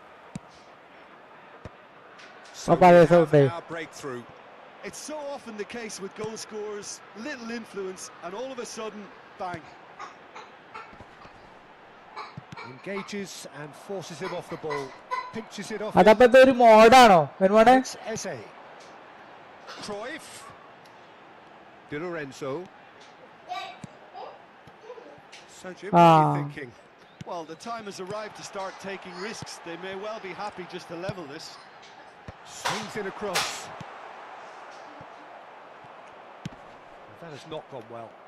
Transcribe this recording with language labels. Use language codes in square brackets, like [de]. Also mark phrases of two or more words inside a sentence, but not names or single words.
[en] So we have our breakthrough. It's so often the case with goal scorers, little influence, and all of a sudden, bang. Engages and forces him off the ball. Pinches it off. [ml] അതപ്പത്തെ ഒരു മോഡാണോ വരുവാണേ? [en] Eze. Cruyff. Di Lorenzo. So Jim, what are you thinking? Well, the time has arrived to start taking risks. They may well be happy just to level this. Swings it across. That has not gone well.